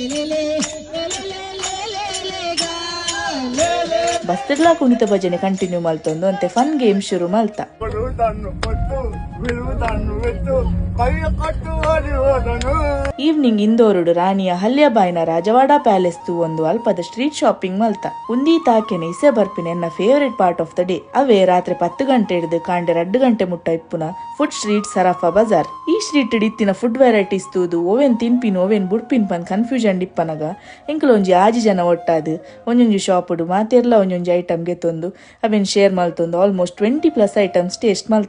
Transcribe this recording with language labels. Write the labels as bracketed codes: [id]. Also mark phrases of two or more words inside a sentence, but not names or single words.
[tcy] ಬಸ್ತಿರ್ಲಾ ಕುಣಿತ ಭಜನೆ ಕಂಟಿನ್ಯೂ ಮಲ್ತೊಂದು ಅಂತೆ [en] fun game [tcy] ಶುರು ಮಲ್ತ. ಈವ್ನಿಂಗ್ ಇಂದೋರುಡು ರಾಣಿಯ ಹಲ್ಯಬಾಯ್ನ ರಾಜವಾಡ ಪ್ಯಾಲೇಸ್ ತು ಒಂದು ಅಲ್ಪದ [en] street shopping [tcy] ಮಲ್ತ. ಉಂದಿ ತಾಕೆನೆ ಇಸೆ ಬರ್ಪಿನ ಎನ್ನ [en] favorite part of the day. [tcy] ಅವೇ ರಾತ್ರಿ 10 ಗಂಟೆ ಹಿಡಿದು ಕಾಂಡೆ 2 ಗಂಟೆ ಮುಟ್ಟ ಇಪ್ಪುನ [en] food street [tcy] ಸರಾಫಾ ಬಜಾರ್. ಈ ಸ್ಟ್ರೀಟ್ ಇತ್ತಿನ [en] food varieties [tcy] ತೂದು ಓವೆನ್ ತಿನ್ಪಿನ್ ಓವೆನ್ ಬುಡ್ಪಿನ್ ಪನ್ ಕನ್ಫ್ಯೂಷನ್ ಡಿಪ್ಪನಗ ಎಂಕಲೊಂಜಿ ಆಜಿ ಜನ ಒಟ್ಟಾದು ಒಂಜೊಂಜಿ ಶಾಪುಡು ಮಾತೆರ್ಲ ಒಂಜೊಂಜಿ ಐಟಮ್ ಗೆತ್ತೊಂದು ಅವೆನ್ ಶೇರ್ ಮಲ್ತೊಂದು [en] almost 20+ items taste [tcy] ಮಲ್ತ.